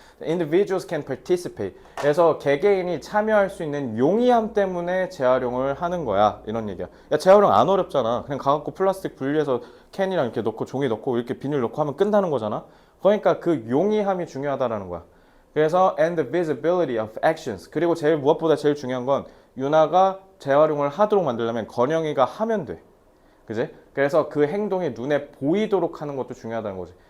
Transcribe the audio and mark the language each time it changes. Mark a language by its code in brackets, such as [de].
[en] Individuals can participate. [ko] 그래서 개개인이 참여할 수 있는 용이함 때문에 재활용을 하는 거야. 이런 얘기야. 야, 재활용 안 어렵잖아. 그냥 가갖고 플라스틱 분리해서 캔이랑 이렇게 넣고 종이 넣고 이렇게 비닐 넣고 하면 끝나는 거잖아. 그러니까 그 용이함이 중요하다라는 거야. [en] 그래서 and the visibility of actions. [ko] 그리고 무엇보다 제일 중요한 건 유나가 재활용을 하도록 만들려면 건영이가 하면 돼. 그지? 그래서 그 행동이 눈에 보이도록 하는 것도 중요하다는 거지.